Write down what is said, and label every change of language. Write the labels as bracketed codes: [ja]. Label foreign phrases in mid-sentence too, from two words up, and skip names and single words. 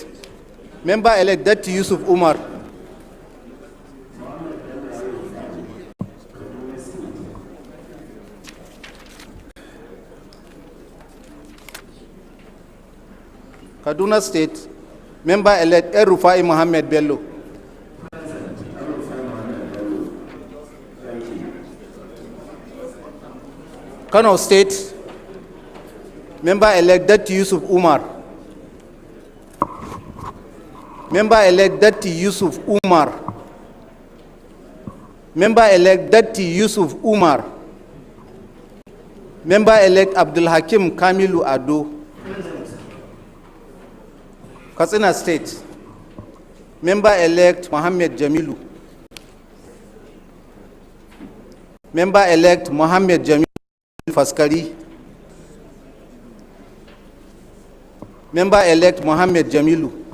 [en] Member-elect Datti Yusuf Umar. Kaduna State. Member-elect Rufai Mohammed Bello. Kano State. Member-elect Datti Yusuf Umar. Member-elect Datti Yusuf Umar. Member-elect Datti Yusuf Umar. Member-elect Abdul Hakim Kamilu Ado. Katsina State. Member-elect Mohammed Jamilu. Member-elect Mohammed Jamilu Faskari. Member-elect Mohammed Jamilu.